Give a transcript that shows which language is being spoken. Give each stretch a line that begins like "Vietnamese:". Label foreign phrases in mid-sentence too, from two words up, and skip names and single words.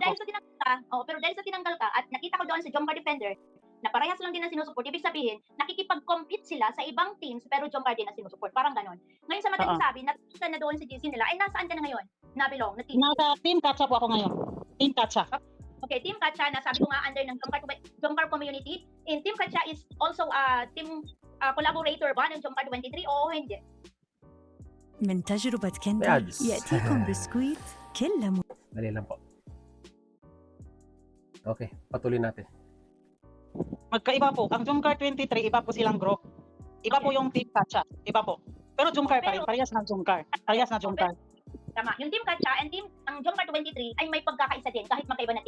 Filipino: pero dahil sa tinanggal ka at nakita ko doon sa Jomcar Defender na parehas lang din ang sinusuport, ibig sabihin, nakikipag-compete sila sa ibang teams pero Jomcar din ang sinusuport. Parang ganon. Ngayon sa madaling sabi, nakita na doon sa GC nila, ay nasaan ka na ngayon? Nabilong, na team. Nasa Team Katsa po ako ngayon. Team Katsa. Okay, Team Katsa, nasabi ko nga under ng Jomcar community.
English: And Team Katsa is also team collaborator
Filipino: ba ng Jomcar 23 o hindi?
Arabic: من تجربة
Filipino: May
Arabic: كندر
English: ads.
Arabic: يأتيكم بسكويت كل
Filipino: Dali lang po. Okay, patuloy natin. Magkaiba po. Ang Jomcar 23, iba po silang group. Iba po yung Team Katsa. Iba po. Pero Jomcar pa rin. Parehas na Jomcar. Parehas na Jomcar. Tama. Yung Team Katsa and ang Jomcar 23 ay may pagkakaisa din kahit magkaiba na team.